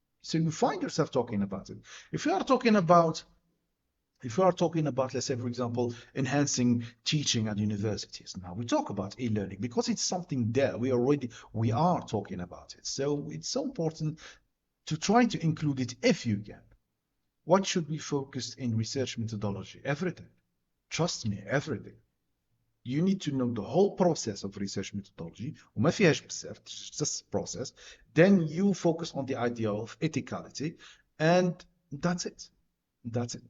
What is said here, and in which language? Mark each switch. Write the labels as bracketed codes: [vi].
[en] So you find yourself talking about it. If you are talking about if you are talking about, let's say, for example, enhancing teaching at universities, now we talk about e-learning because it's something there. We are talking about it. So it's so important to try to include it if you can. What should be focused in research methodology? Everything. Trust me, everything. You need to know the whole process of research methodology. [ar] وما فيهاش بزاف, [en] just process. Then you focus on the idea of ethicality, and that's it. That's it.